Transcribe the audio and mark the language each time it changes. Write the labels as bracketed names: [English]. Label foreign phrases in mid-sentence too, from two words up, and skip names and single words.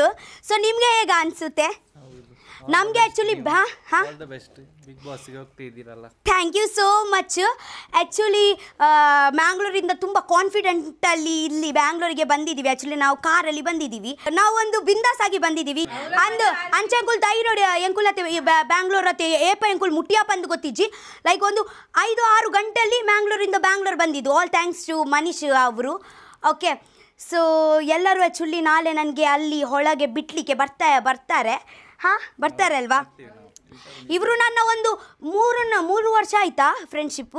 [Kannada] ಸೊ ನಿಮಗೆ ಹೇಗೆ ಅನಿಸುತ್ತೆ? ನಮಗೆ ಆ್ಯಕ್ಚುಲಿ [English] thank you so much. [Kannada] ಆ್ಯಕ್ಚುಲಿ ಮ್ಯಾಂಗ್ಳೂರಿಂದ ತುಂಬ ಕಾನ್ಫಿಡೆಂಟಲ್ಲಿ ಇಲ್ಲಿ ಬ್ಯಾಂಗ್ಳೂರಿಗೆ ಬಂದಿದ್ದೀವಿ. ಆ್ಯಕ್ಚುಲಿ ನಾವು ಕಾರಲ್ಲಿ ಬಂದಿದ್ದೀವಿ. ನಾವು ಒಂದು ಬಿಂದಾಸ್ ಆಗಿ ಬಂದಿದ್ದೀವಿ. [Tulu] ಅಂದು ಅಂಚೆ ಅಂಕುಲ್ ತೈರೋಡ್ ಎಂಕುಲತೆ ಬ್ಯಾಂಗ್ಳೂರ್ ಅತ್ತೆ ಏಪ ಎಂಕುಲ್ ಮುಟ್ಟಿಯಪ್ಪ ಅಂದು ಗೊತ್ತಿಜ್ಜಿ [Kannada] ಲೈಕ್ ಒಂದು 5-6 ಗಂಟೆಯಲ್ಲಿ ಮ್ಯಾಂಗ್ಳೂರಿಂದ ಬ್ಯಾಂಗ್ಳೂರ್ ಬಂದಿದ್ದು. [English] all thanks to ಮನೀಶ್ ಅವರು. [Kannada] ಓಕೆ, ಸೊ ಎಲ್ಲರೂ ಆ್ಯಕ್ಚುಲಿ ನಾಳೆ ನನಗೆ ಅಲ್ಲಿ ಒಳಗೆ ಬಿಡಲಿಕ್ಕೆ ಬರ್ತಾರೆ. ಹಾಂ, ಬರ್ತಾರೆ ಅಲ್ವಾ. ಇವರು ನನ್ನ ಒಂದು 3 ವರ್ಷ ಆಯಿತಾ ಫ್ರೆಂಡ್ಶಿಪ್ಪು?